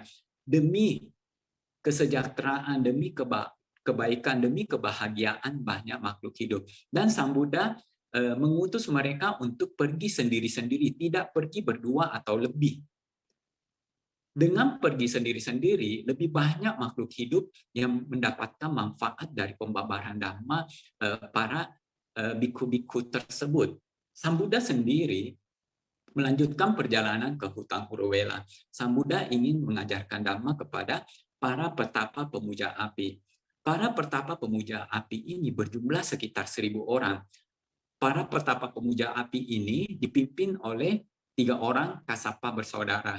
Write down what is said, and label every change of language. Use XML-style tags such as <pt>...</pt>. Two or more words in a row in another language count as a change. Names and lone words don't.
<id>Demi kesejahteraan, demi kebaikan, demi kebahagiaan banyak makhluk hidup. Dan Sang Buddha mengutus mereka untuk pergi sendiri-sendiri, tidak pergi berdua atau lebih. Dengan pergi sendiri-sendiri, lebih banyak makhluk hidup yang mendapatkan manfaat dari pembabaran Dhamma para bhikkhu-bhikkhu tersebut. Sang Buddha sendiri melanjutkan perjalanan ke hutan Uruvela. Sang Buddha ingin mengajarkan Dhamma kepada para petapa pemuja api. Para petapa pemuja api ini berjumlah sekitar 1.000 orang. Para petapa pemuja api ini dipimpin oleh 3 orang Kasapa bersaudara.</id>